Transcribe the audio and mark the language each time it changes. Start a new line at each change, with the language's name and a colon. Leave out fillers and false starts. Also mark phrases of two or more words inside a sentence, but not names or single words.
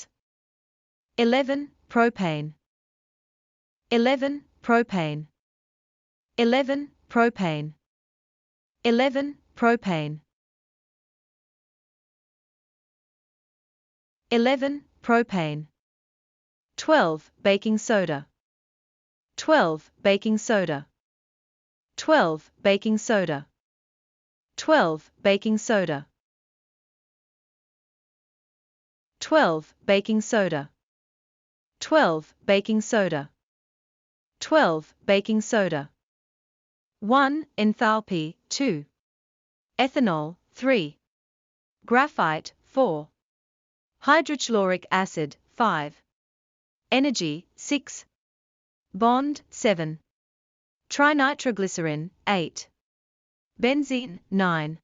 English: 11 propane. 11 propane. 11 propane. 11 propane. 11 propane. 12 baking soda. 12 baking soda. 12 baking soda. 12 baking soda. 12 baking soda. 12 baking soda. 12 baking soda. 1 enthalpy 2. Ethanol 3. Graphite 4. Hydrochloric acid 5. Energy 6. Bond 7. Trinitroglycerin 8. Benzene 9.